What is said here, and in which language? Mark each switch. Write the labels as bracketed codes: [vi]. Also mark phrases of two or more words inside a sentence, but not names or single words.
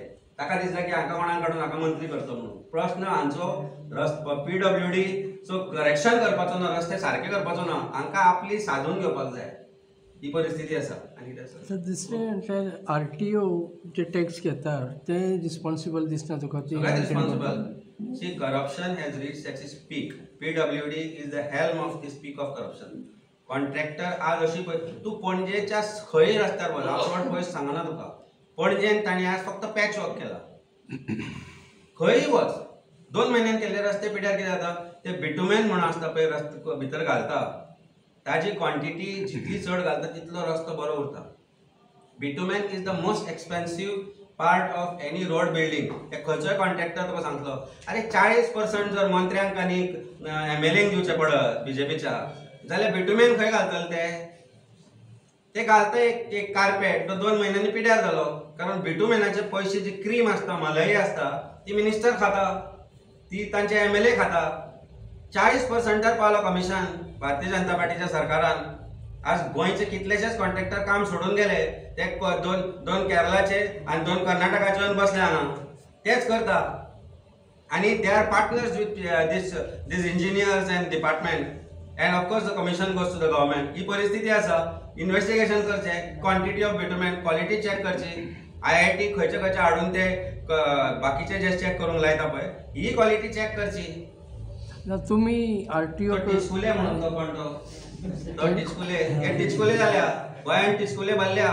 [kok] ताका दिसता की हाका कोणाक काडून हाका मंत्री करतो म्हणून. प्रश्न हांचो PWD चो करेक्शन करपाचो ना, रस्ते सारके करपाचो ना, हांकां आपली साधून घेवपाक जाय. ही परिस्थिती आसा. आनी कितें दुसरें RTO जे टॅक्स घेता ते रिस्पॉन्सिबल दिसना तुका? [en] Responsible. See, corruption has reached its peak. PWD is the helm of this peak of corruption. [kok] कॉन्ट्रॅक्टर आज अशी तूं पणजेच्या खंय रस्त्यार वच, हांव चड पयस सांगना तुका. पणजेन ताणी आज फक्त [en] patch work [kok] केला. खंय वच 2 म्हयन्यान केल्ले रस्ते पिड्यार कितें जाता, ते बिटुमेन म्हणून आसता पळय रस्ते भितर घालता, ताजी क्वॉन्टिटी जितली चड घालता तितलो रस्तो बरो उरता. [en] Bitumen is the most expensive part of any road building. [kok] ते खंयचोय कॉन्ट्रॅक्टर तुका सांगतलो अरे 40% जर मंत्र्यांक आनी MLAंक दिवचे पडत BJPच्या जाल्यार बिटुमेन खंय घालतले ते घालता एक कार्पेट तो 2 म्हयन्यांनी पिड्यार जालो. कारण बिटुमेनाचे पयशे जी क्रीम आसता, मलाई आसता, ती मिनिस्टर खाता, ती तांचे MLA खाता. 40%र पावलो कमिशन भारतीय जनता पार्टीच्या सरकारान. आज गोंयचे कितलेशेच कॉन्ट्रॅक्टर काम सोडून गेले. ते दोन केरळाचे आणि 2 कर्नाटकाचे येवन बसले हांगा, तेच करता. [en] आणि they are partners with these engineers and department and of course the commission goes to the government. [kok] ही परिस्थिती आसा. इन्व्हेस्टिगेशन करचे, [en] quantity of bitumen, quality check [kok] करची. IIT खंयचे हाडून ते बाकीचे जे चेक करूंक लायता पळय, ही [en] quality check [kok] करची. तुम्ही RTO टिचकुले म्हणून तो पण तो टिचकुले जाल्या गोंयान टिचकुले भरल्या.